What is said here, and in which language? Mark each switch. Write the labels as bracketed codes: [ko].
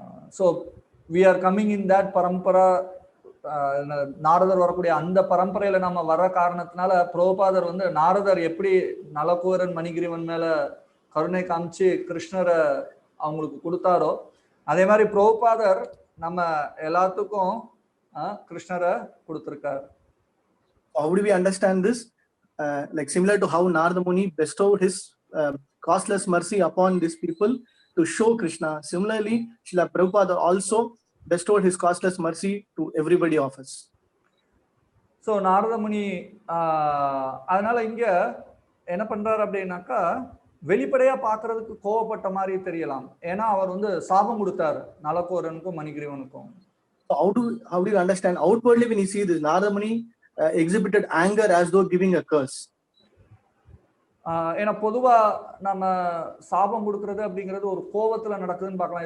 [en] So we are coming in that parampara. [ta] நாரதர் வரக்கூடிய அந்த பரம்பரையில நம்ம வர காரணத்தினால பிரபுபாதர் நாரதர் எப்படி நலகுபேரன் மணிகிரீவன் மேல கருணை காமிச்சு கிருஷ்ணரை அவங்களுக்கு கொடுத்தாரோ, அதே மாதிரி பிரபுபாதர் நம்ம எல்லாத்துக்கும் கிருஷ்ணரை கொடுத்திருக்கார். [en] How do we understand this? Like similar to how Narada Muni bestowed his costless mercy upon these people to show Krishna, similarly Srila Prabhupada also bestowed his costless mercy to everybody of us. [ta] So Narada முனி அதனால இங்க என்ன பண்றாரு அப்படின்னாக்கா, வெளிப்படையா பாக்குறதுக்கு கோவப்பட்ட மாதிரி தெரியலாம். ஏன்னா அவர் சாபம் கொடுத்தாரு நலகுபேரனுக்கும் மணிகிரீவனுக்கும். [en] So how do you understand outwardly when you see this? Narada Muni exhibited anger as though giving a curse. [ta] ஏன்னா பொதுவா நம்ம சாபம் கொடுக்கறது அப்படிங்கிறது ஒரு கோபத்துல நடக்குதுன்னு பார்க்கலாம்.